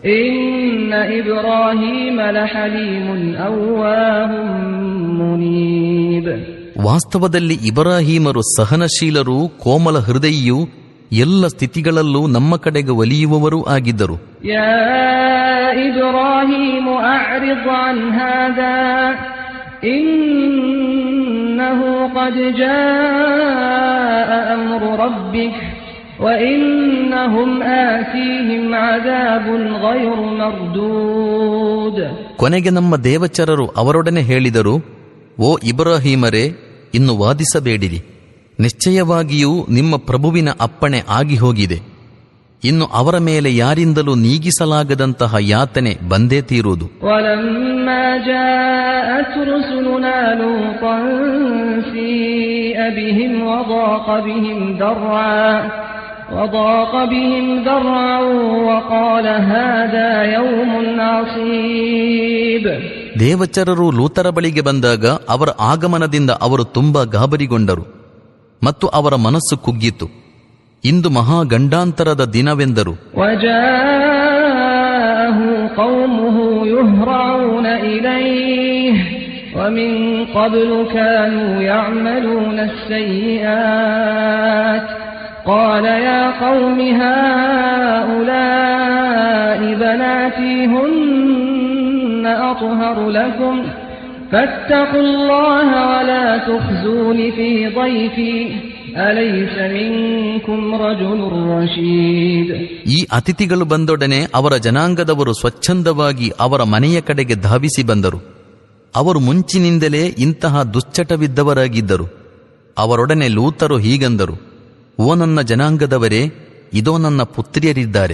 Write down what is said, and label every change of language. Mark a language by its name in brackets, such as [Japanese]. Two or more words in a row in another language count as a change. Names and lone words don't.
[Kannada] ವಾಸ್ತವದಲ್ಲಿ ಇಬ್ರಾಹೀಮರು ಸಹನಶೀಲರೂ ಕೋಮಲ ಹೃದಯಿಯೂ ಎಲ್ಲ ಸ್ಥಿತಿಗಳಲ್ಲೂ ನಮ್ಮ ಕಡೆಗೆ ಒಲಿಯುವವರೂ ಆಗಿದ್ದರು. [Arabic] إنه قد جاء أمر ربك وَإِنَّهُمْ آتِيهِمْ عَذَابٌ غَيْرُ مَرْدُودٍ. [Kannada] ಕೊನೆಗೆ ನಮ್ಮ ದೇವಚರರು ಅವರೊಡನೆ ಹೇಳಿದರು, ಓ ಇಬ್ರಾಹೀಮರೇ, ಇನ್ನು ವಾದಿಸಬೇಡಿರಿ. ನಿಶ್ಚಯವಾಗಿಯೂ ನಿಮ್ಮ ಪ್ರಭುವಿನ ಅಪ್ಪಣೆ ಆಗಿ ಹೋಗಿದೆ. ಇನ್ನು ಅವರ ಮೇಲೆ ಯಾರಿಂದಲೂ ನೀಗಿಸಲಾಗದಂತಹ ಯಾತನೆ ಬಂದೇ ತೀರುವುದು. [Arabic] وَلَمَّا جَاءَتْ رُسُلُنَا لُوطًا سِيءَ بِهِمْ وضاق بهم ذرعا وقال هذا يوم عصيب. [Kannada] ದೇವಚರರು ಲೂತರ ಬಳಿಗೆ ಬಂದಾಗ ಅವರ ಆಗಮನದಿಂದ ಅವರು ತುಂಬಾ ಗಾಬರಿಗೊಂಡರು ಮತ್ತು ಅವರ ಮನಸ್ಸು ಕುಗ್ಗಿತು. ಇಂದು ಮಹಾ ಗಂಡಾಂತರದ ದಿನವೆಂದರು. [Arabic] وجاءه قومه يهرعون إليه ومن قبل كانوا يعملون السيئات قال يا قوم هؤلاء بناتي هن أطهر لكم فاتقوا الله ولا تخزون في ضيفي أليس منكم رجل رشيد. [Kannada] ಈ ಅತಿಥಿಗಳು ಬಂದೊಡನೆ ಅವರ ಜನಾಂಗದವರು ಸ್ವಚ್ಛಂದವಾಗಿ ಅವರ ಮನೆಯ ಕಡೆಗೆ ಧಾವಿಸಿ ಬಂದರು. ಅವರು ಮುಂಚಿನಿಂದಲೇ ಇಂತಹ ದುಶ್ಚಟವಿದ್ದವರಾಗಿದ್ದರು. ಅವರೊಡನೆ ಲೂತರು ಹೀಗಂದರು, ಓ ನನ್ನ ಜನಾಂಗದವರೇ, ಇದೋ ನನ್ನ ಪುತ್ರಿಯರಿದ್ದಾರೆ.